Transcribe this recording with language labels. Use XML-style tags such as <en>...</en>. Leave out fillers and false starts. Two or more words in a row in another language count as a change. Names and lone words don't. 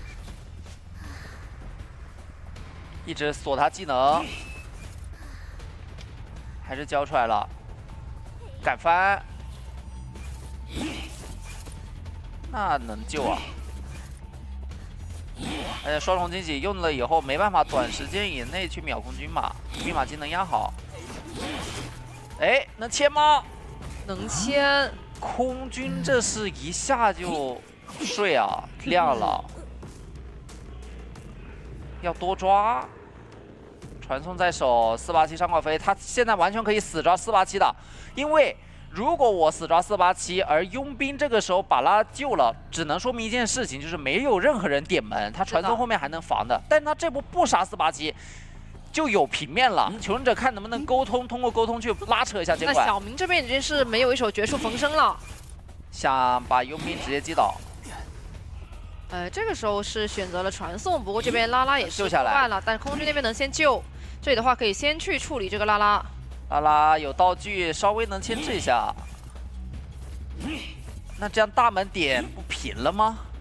<zh>一直鎖他技能，還是交出來了，敢翻，那能救啊！而且雙重驚喜用了以後，沒辦法短時間以內去秒空軍嘛，密碼機能壓好。哎，能簽嗎？能簽。空軍這是一下就睡啊，亮了。要多抓，傳送在手，487上掛飛，他現在完全可以死抓487的，因為如果我死抓487，而傭兵這個時候把他救了，只能說明一件事情，就是沒有任何人點門，他傳送後面還能防的，但他這波不殺487，就有平面了。求生者看能不能溝通，通過溝通去拉扯一下這塊。那小明這邊已經是沒有一手絕處逢生了，想把傭兵直接擊倒。這個時候是選擇了傳送，不過這邊拉拉也是救下來了，但空軍那邊能先救，這裡的話可以先去處理這個拉拉。拉拉有道具，稍微能牽制一下。那這樣大門點不平了嗎？</zh>